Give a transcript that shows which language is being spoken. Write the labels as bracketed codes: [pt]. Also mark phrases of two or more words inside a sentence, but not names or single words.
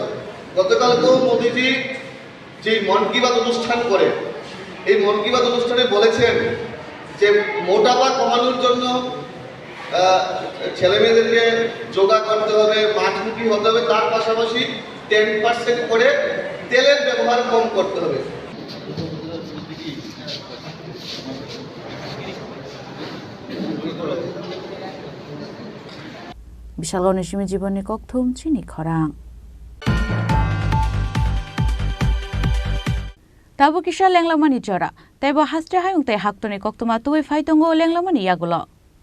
[bn] গতকালকেও মোদিজি যে মন কি বাত অনুষ্ঠান করে, এই মন কি বাত অনুষ্ঠানে বলেছেন যে মোটাপা কমানোর জন্য ছেলেমেয়েদেরকে যোগা করতে হবে, মাঠমুখী হতে হবে, তার পাশাপাশি 10% করে তেলের ব্যবহার কম করতে হবে। [trp] Bishalgor Nishimi Jiboni Kokthum Chini Khorang Tabu Kisha Lenglamani Jora Tebo Hastre Hayung Te Haktoni Koktuma Tui Faitongo Lenglamani Yagulo